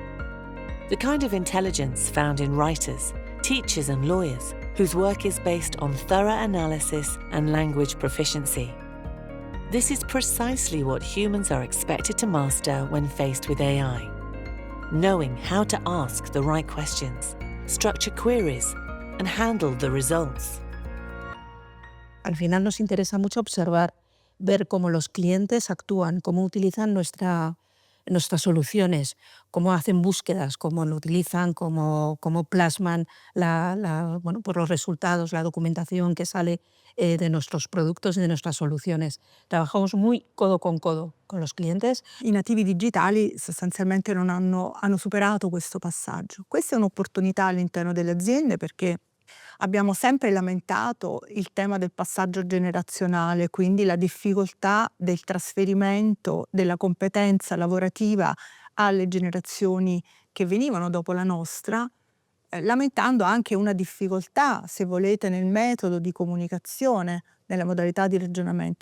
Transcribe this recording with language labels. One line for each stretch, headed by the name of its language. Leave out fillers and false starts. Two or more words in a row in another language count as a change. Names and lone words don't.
English: The kind of intelligence found in writers, teachers and lawyers, whose work is based on thorough analysis and language proficiency. This is precisely what humans are expected to master when faced with AI. Knowing how to ask the right questions, structure queries, and handle the results.
Spanish: Al final nos interesa mucho observar, ver cómo los clientes actúan, cómo utilizan nuestras soluciones, cómo hacen búsquedas, cómo lo utilizan, cómo plasman pues los resultados, la documentación que sale de nuestros productos y de nuestras soluciones. Trabajamos muy codo con los clientes.
Italian: I nativi digitali sostanzialmente non hanno superato questo passaggio. Questa è un'opportunità all'interno delle aziende perché abbiamo sempre lamentato il tema del passaggio generazionale, quindi la difficoltà del trasferimento della competenza lavorativa alle generazioni che venivano dopo la nostra, lamentando anche una difficoltà, se volete, nel metodo di comunicazione, nella modalità di ragionamento.